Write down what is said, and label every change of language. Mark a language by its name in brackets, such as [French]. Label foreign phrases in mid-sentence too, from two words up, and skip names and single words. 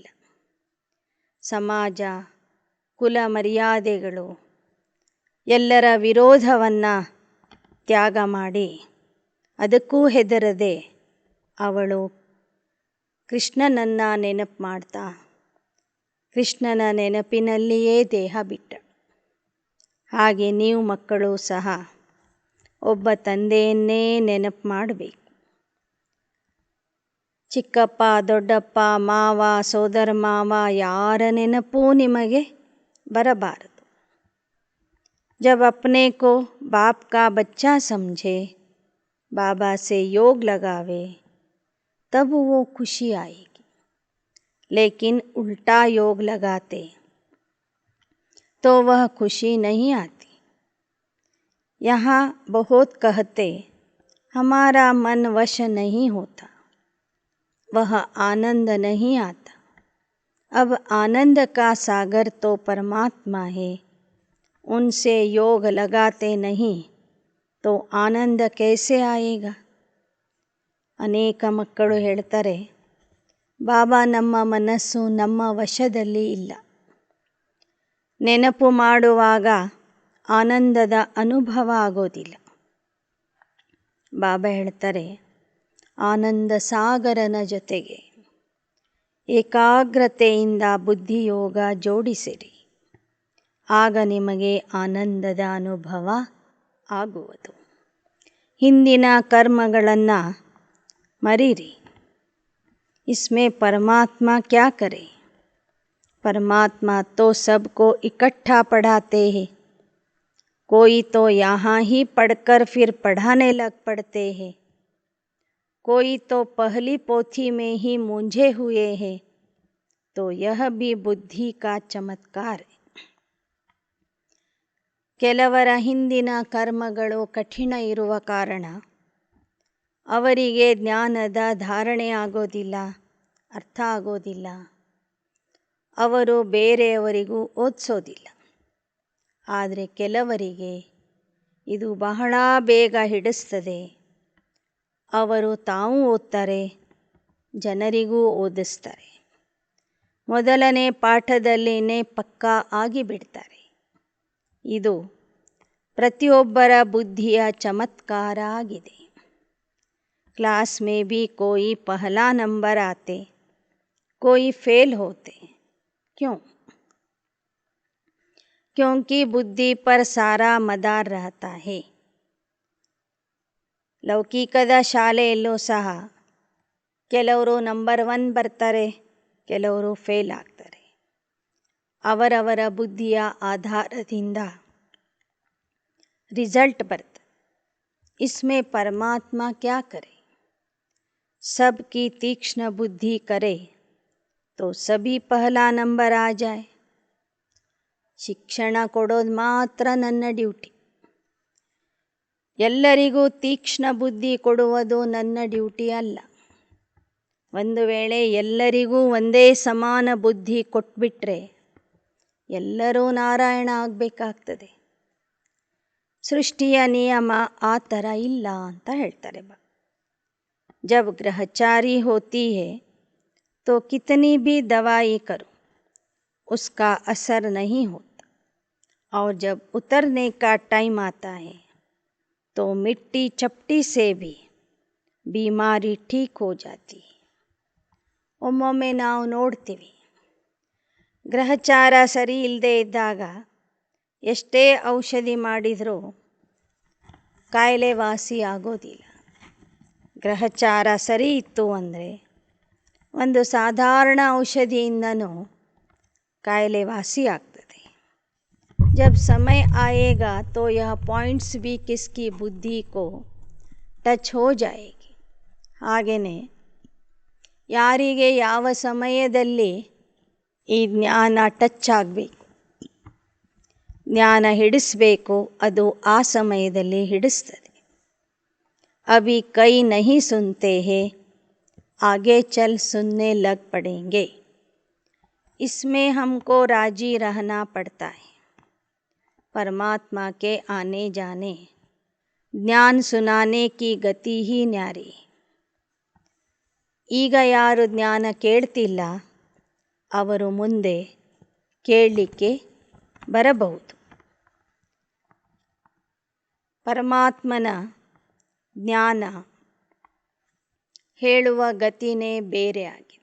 [Kannada] ಸಮಾಜ, ಕುಲ ಮರ್ಯಾದೆಗಳು ಎಲ್ಲರ ವಿರೋಧವನ್ನು ತ್ಯಾಗ ಮಾಡಿ ಅದಕ್ಕೂ ಹೆದರದೆ ಅವಳು ಕೃಷ್ಣನನ್ನು ನೆನಪು ಮಾಡ್ತಾ ಕೃಷ್ಣನ ನೆನಪಿನಲ್ಲಿಯೇ ದೇಹ ಬಿಟ್ಟಳು. ಹಾಗೆ ನೀವು ಮಕ್ಕಳು ಸಹ ಒಬ್ಬ ತಂದೆಯನ್ನೇ ನೆನಪು ಮಾಡಬೇಕು. ಚಿಕ್ಕಪ್ಪ, ದೊಡ್ಡಪ್ಪ, ಮಾವ, ಸೋದರ ಮಾವ ಯಾರ ನೆನಪೂ ನಿಮಗೆ ಬರಬಾರದು. [Hindi] जब अपने को बाप का बच्चा समझे, बाबा से योग लगावे, तब वो खुशी आएगी. लेकिन उल्टा योग लगाते तो वह खुशी नहीं आती. यहाँ बहुत कहते हमारा मन वश नहीं होता, वह आनंद नहीं आता. अब आनंद का सागर तो परमात्मा है, उनसे योग लगाते नहीं तो ಆನಂದ कैसे आएगा. [Kannada] ಅನೇಕ ಮಕ್ಕಳು ಹೇಳ್ತಾರೆ, ಬಾಬಾ ನಮ್ಮ ಮನಸ್ಸು ನಮ್ಮ ವಶದಲ್ಲಿ ಇಲ್ಲ. ನೆನಪು ಮಾಡುವಾಗ ಆನಂದದ ಅನುಭವ ಆಗೋದಿಲ್ಲ. ಬಾಬಾ ಹೇಳ್ತಾರೆ, ಆನಂದ ಸಾಗರನ ಜೊತೆಗೆ ಏಕಾಗ್ರತೆಯಿಂದ ಬುದ್ಧಿಯೋಗ ಜೋಡಿಸಿರಿ. ಆಗ ನಿಮಗೆ ಆನಂದದ ಅನುಭವ ಆಗುವುದು. ಹಿಂದಿನ ಕರ್ಮಗಳನ್ನು ಮರೀರಿ. [Hindi] इसमें परमात्मा क्या करे? परमात्मा तो सबको इकट्ठा पढ़ाते हैं. कोई तो यहाँ ही पढ़कर फिर पढ़ाने लग पड़ते हैं. कोई तो पहली पोथी में ही मूंझे हुए हैं. तो यह भी बुद्धि का चमत्कार है. [Kannada] ಕೆಲವರ ಹಿಂದಿನ ಕರ್ಮಗಳು ಕಠಿಣ ಇರುವ ಕಾರಣ ಅವರಿಗೆ ಜ್ಞಾನದ ಧಾರಣೆ ಆಗೋದಿಲ್ಲ, ಅರ್ಥ ಆಗೋದಿಲ್ಲ. ಅವರು ಬೇರೆಯವರಿಗೂ ಓದಿಸೋದಿಲ್ಲ. ಆದರೆ ಕೆಲವರಿಗೆ ಇದು ಬಹಳ ಬೇಗ ಹಿಡಿಸ್ತದೆ. ಅವರು ತಾವು ಓದ್ತಾರೆ, ಜನರಿಗೂ ಓದಿಸ್ತಾರೆ. ಮೊದಲನೇ ಪಾಠದಲ್ಲಿನೇ ಪಕ್ಕಾ ಆಗಿಬಿಡ್ತಾರೆ. ಇದು ಪ್ರತಿಯೊಬ್ಬರ ಬುದ್ಧಿಯ ಚಮತ್ಕಾರ ಆಗಿದೆ. [Hindi] क्लास में भी कोई पहला नंबर आते, कोई फेल होते. क्यों? क्योंकि बुद्धि पर सारा मदार रहता है. [Kannada] ಲೌಕಿಕದ ಶಾಲೆಯಲ್ಲೂ ಸಹ ಕೆಲವರು ನಂಬರ್ 1 ಬರ್ತಾರೆ, ಕೆಲವರು ಫೇಲ್ ಆಗ್ತಾರೆ. ಅವರವರ ಬುದ್ಧಿಯ ಆಧಾರದಿಂದ ರಿಸಲ್ಟ್ ಬರ್ತದೆ. [Hindi] इसमें परमात्मा क्या करे? सबकी तीक्ष्ण बुद्धि करे तो सभी पहला नंबर आ जाय. [Kannada] ಶಿಕ್ಷಣ ಕೊಡೋದು ಮಾತ್ರ ನನ್ನ ಡ್ಯೂಟಿ. ಎಲ್ಲರಿಗೂ ತೀಕ್ಷ್ಣ ಬುದ್ಧಿ ಕೊಡುವುದು ನನ್ನ ಡ್ಯೂಟಿ ಅಲ್ಲ. ಒಂದು ವೇಳೆ ಎಲ್ಲರಿಗೂ ಒಂದೇ ಸಮಾನ ಬುದ್ಧಿ ಕೊಟ್ಬಿಟ್ರೆ ಎಲ್ಲರೂ ನಾರಾಯಣ ಆಗಬೇಕಾಗ್ತದೆ. ಸೃಷ್ಟಿಯ ನಿಯಮ ಆ ಥರ ಇಲ್ಲ ಅಂತ ಹೇಳ್ತಾರೆ. [Hindi] जब ग्रहचारी होती है तो कितनी भी दवाई करो उसका असर नहीं होता. और जब उतरने का टाइम आता है तो मिट्टी चपटी से भी बीमारी ठीक हो जाती है. [Kannada] ಒಮ್ಮೊಮ್ಮೆ ನಾವು ನೋಡ್ತೀವಿ, ಗ್ರಹಚಾರ ಸರಿ ಇಲ್ಲದೆ ಇದ್ದಾಗ ಎಷ್ಟೇ ಔಷಧಿ ಮಾಡಿದರೂ ಕಾಯಿಲೆ ವಾಸಿ ಆಗೋದಿಲ್ಲ. ಗ್ರಹಚಾರ ಸರಿ ಇತ್ತು ಅಂದರೆ ಒಂದು ಸಾಧಾರಣ ಔಷಧಿಯಿಂದನೂ ಕಾಯಿಲೆ ವಾಸಿ ಆಗ್ತದೆ. [Hindi] जब समय आएगा तो यह पॉइंट्स भी किसकी बुद्धि को टच हो जाएगी. [Kannada] ಹಾಗೆಯೇ ಯಾರಿಗೆ ಯಾವ ಸಮಯದಲ್ಲಿ ಈ ಜ್ಞಾನ ಟಚ್ ಆಗಬೇಕು, ಜ್ಞಾನ ಹಿಡಿಸಬೇಕು, ಅದು ಆ ಸಮಯದಲ್ಲಿ ಹಿಡಿಸ್ತದೆ. [Hindi] अभी कई नहीं सुनते हैं, आगे चल सुनने लग पड़ेंगे. इसमें हमको राजी रहना पड़ता है. परमात्मा के आने जाने, ज्ञान सुनाने की गति ही न्यारी. [Kannada] ಈಗ ಯಾರು ಜ್ಞಾನ ಕೇಳ್ತಿಲ್ಲ ಅವರು ಮುಂದೆ ಕೇಳಲಿಕ್ಕೆ ಬರಬಹುದು. ಪರಮಾತ್ಮನ ಜ್ಞಾನ ಹೇಳುವ ಗತಿನೇ ಬೇರೆ ಆಗಿದೆ.